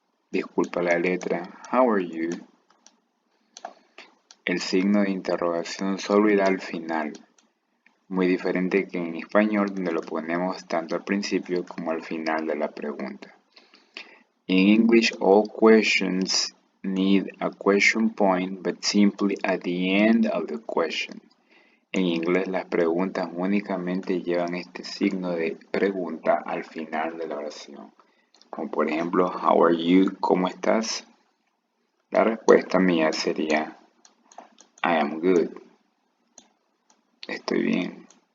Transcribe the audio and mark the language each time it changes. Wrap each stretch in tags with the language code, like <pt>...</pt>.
<es>Disculpa la letra.</es> <en>How are you?</en> <es>El signo de interrogación solo irá al final. Muy diferente que en español, donde lo ponemos tanto al principio como al final de la pregunta.</es> <en>In English, all questions need a question point, but simply at the end of the question.</en> <es>En inglés, las preguntas únicamente llevan este signo de pregunta al final de la oración. Como por ejemplo,</es> <en>how are you?</en> <es>¿Cómo estás? La respuesta mía sería,</es> <en>I am good.</en> <es>Estoy bien.</es>